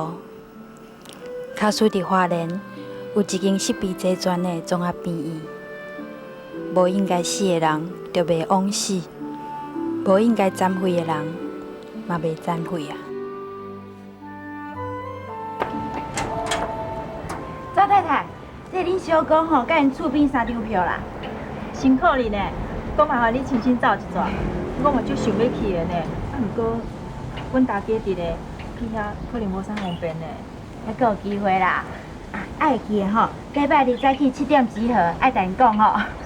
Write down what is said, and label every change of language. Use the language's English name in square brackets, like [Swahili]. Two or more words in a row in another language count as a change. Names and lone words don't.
[Min Nan Chinese] 卡属伫花莲有一间设备齐全的综合病院，无应该死的人就袂枉死，无应该残废的人嘛袂残废啊！赵太太，这恁小哥吼，甲因厝边3张票啦。辛苦你呢，讲麻烦你亲身走一转，我嘛就想要去的呢。啊，不过阮大家伫咧去遐可能无啥方便呢。还阁有机会啦！啊，爱去的吼，礼拜日早起7点集合，爱甲因讲吼。